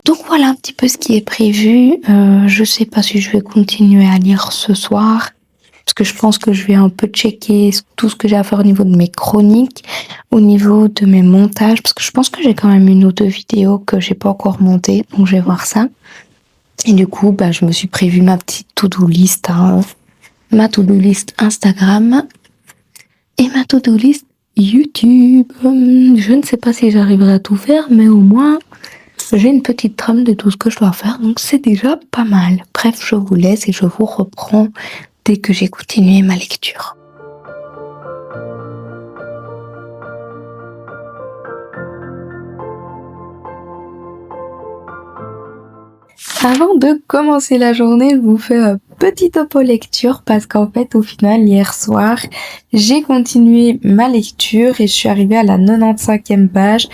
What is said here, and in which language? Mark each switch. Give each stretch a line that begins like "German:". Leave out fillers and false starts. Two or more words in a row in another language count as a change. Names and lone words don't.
French: Donc voilà un petit peu ce qui est prévu. Je sais pas si je vais continuer à lire ce soir. Parce que je pense que je vais un peu checker tout ce que j'ai à faire au niveau de mes chroniques, au niveau de mes montages, parce que je pense que j'ai quand même une ou deux vidéos que j'ai pas encore montées, donc je vais voir ça. Et du coup, je me suis prévu ma petite
English: to-do list,
French: ma
English: to-do list
French: Instagram et ma
English: to-do list
French: YouTube. Je ne sais pas si j'arriverai à tout faire, mais au moins j'ai une petite trame de tout ce que je dois faire, donc c'est déjà pas mal. Bref, je vous laisse et je vous reprends dès que j'ai continué ma lecture. Avant de commencer la journée, je vous fais un petit topo lecture parce qu'en fait, au final, hier soir, j'ai continué ma lecture et je suis arrivée à la 95e page.